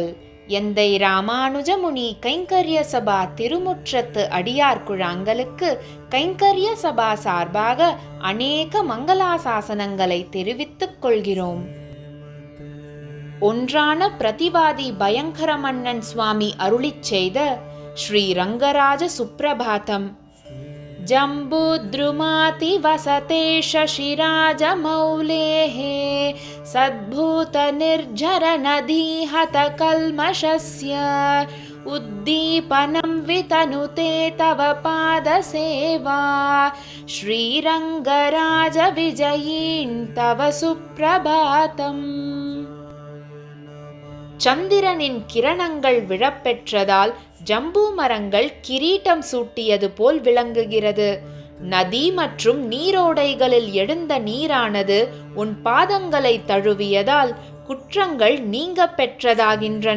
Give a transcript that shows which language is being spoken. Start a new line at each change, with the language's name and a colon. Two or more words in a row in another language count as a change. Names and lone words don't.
Tamil: எந்தை ராமானுஜ முனி கைங்கரிய சபா திருமுற்றத்து அடியார் குழாங்களுக்கு கைங்கரிய சபா சார்பாக அநேக மங்களாசாசனங்களை தெரிவித்துக் கொள்கிறோம். ஒன்றான பிரதிவாதி பயங்கர மன்னன் சுவாமி அருளிச் செய்த ஸ்ரீ ரங்கராஜ சுப்ரபாதம்.
Sanskrit: जम्बूद्रुमाति वसते शशिराजमौलेः सद्भूतनिर्झरनदीहतकल्मषस्य उद्दीपनं वितनुते तव पादसेवा श्रीरङ्गराजविजयीन् तव सुप्रभातम्.
Tamil: சந்திரனின் கிரணங்கள் விழப்பெற்றதால் ஜம்பு மரங்கள் கிரீட்டம் சூட்டியது போல் விளங்குகிறது. நதி மற்றும் நீரோடைகளில் எழுந்த நீரானது உன் பாதங்களை தழுவியதால் குற்றங்கள் நீங்க பெற்றதாகின்றன.